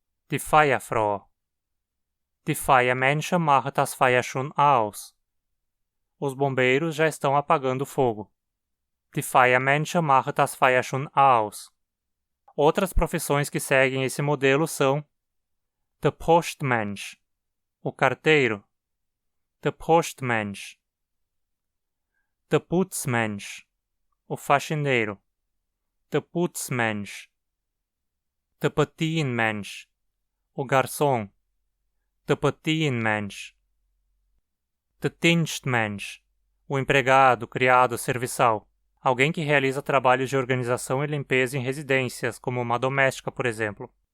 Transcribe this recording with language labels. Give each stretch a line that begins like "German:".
German: Die Feuerfrau. Die Feuermenschen machen das Feuer schon aus.
Portuguese: Os bombeiros já estão apagando o fogo.
German: Die Feuermensch macht das Feuer schon aus.
Portuguese: Outras profissões que seguem esse modelo são der Postmensch, o carteiro, der Postmensch, der Putzmensch, o faxineiro, der Putzmensch, der Patienmensch, o garçom, der Patienmensch, der Dienstmensch, o empregado, criado, serviçal, alguém que realiza trabalhos de organização e limpeza em residências, como uma doméstica, por exemplo.